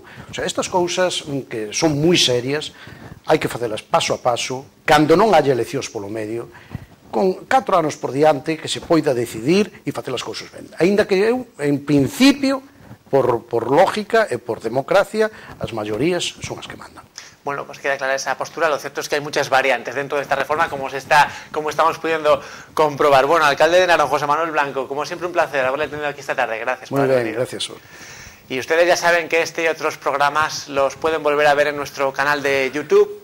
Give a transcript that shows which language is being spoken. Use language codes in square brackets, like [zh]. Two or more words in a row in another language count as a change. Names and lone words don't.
[gl] O sea, estas cousas que son moi serias, hai que facelas paso a paso, cando non haya eleccións polo medio, con 4 anos por diante, que se poida decidir e facer as cousas ben. Aínda que eu, en principio, por lógica e por democracia, as maiorías son as que mandan. [es] Bueno, pues queda clara esa postura. Lo cierto es que hay muchas variantes dentro de esta reforma, como estamos pudiendo comprobar. Bueno, alcalde de Narón, José Manuel Blanco, como siempre un placer haberle tenido aquí esta tarde. Gracias por haber venido. Muy bien, gracias. Y ustedes ya saben que este y otros programas los pueden volver a ver en nuestro canal de YouTube.